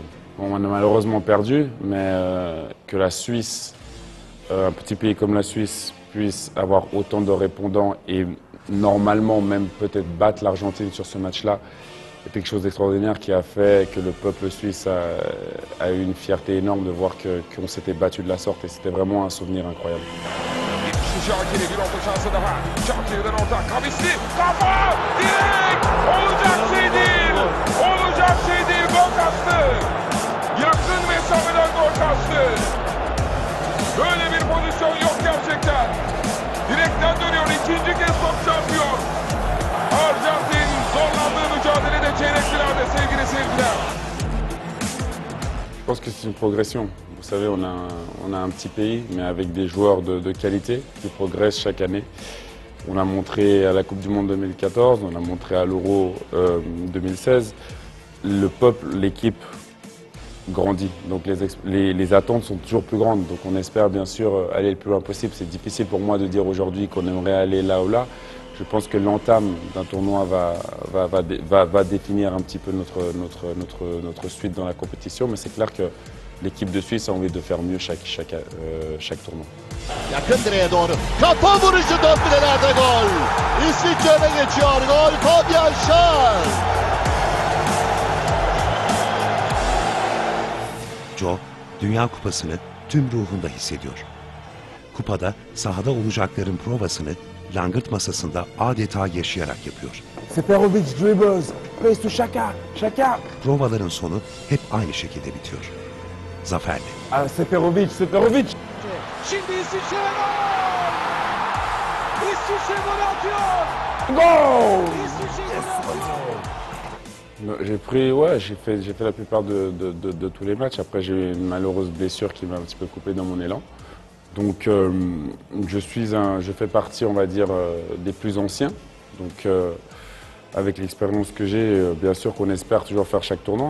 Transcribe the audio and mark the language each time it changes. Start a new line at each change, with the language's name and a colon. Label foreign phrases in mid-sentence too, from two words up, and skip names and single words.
French: On a malheureusement perdu, mais que la Suisse, un petit pays comme la Suisse, puisse avoir autant de répondants et normalement même peut-être battre l'Argentine sur ce match-là, c'est quelque chose d'extraordinaire qui a fait que le peuple suisse a eu une fierté énorme de voir qu'on s'était battu de la sorte et c'était vraiment un souvenir incroyable.
Turkish: Şakir'e bir orta şansı daha. Şakir'den orta. Kavisli. Kafa! Direkt! Olacak şey değil. Olacak şey değil. Gol kastı. Yakın mesafeden gol kastı. Böyle bir pozisyon yok gerçekten. Direkten dönüyor. İkinci kez top çarpıyor. Arjantin zorlandığı mücadelede çeyrek finalde sevgili seyirciler.
French: Je pense que c'est une progression. Vous savez, on a un petit pays, mais avec des joueurs de qualité qui progressent chaque année. On a montré à la Coupe du Monde 2014, on a montré à l'Euro 2016. Le peuple, l'équipe grandit. Donc les attentes sont toujours plus grandes. Donc on espère bien sûr aller le plus loin possible. C'est difficile pour moi de dire aujourd'hui qu'on aimerait aller là ou là. Je pense que l'entame d'un tournoi va définir un petit peu notre suite dans la compétition. Mais c'est clair que l'équipe de Suisse a envie de faire mieux chaque tournoi.
Turkish: Yakın direğe doğru. Kafa vuruşu dörtlülerde gol. İsviçre öne geçiyor. Gol Fabian Schär. Joe, Dünya Kupası'nı tüm ruhunda hissediyor. Kupada sahada olacakların provasını langırt masasında adeta yaşayarak yapıyor.
English: Seferovic dribbles, plays to Xhaka, Xhaka.
Turkish: Provaların sonu hep aynı şekilde bitiyor. Zaferle. Seferovic. Şimdi İsviçre gol. İsviçre gol atıyor.
English: Goal!
Turkish: İsviçre gol atıyor.
French: J'ai fait la plupart de tous les matchs. Après, j'ai eu une malheureuse blessure qui m'a un petit peu coupé dans mon élan. Donc, je fais partie, on va dire, des plus anciens. Donc, avec l'expérience que j'ai, bien sûr qu'on espère toujours faire chaque tournoi.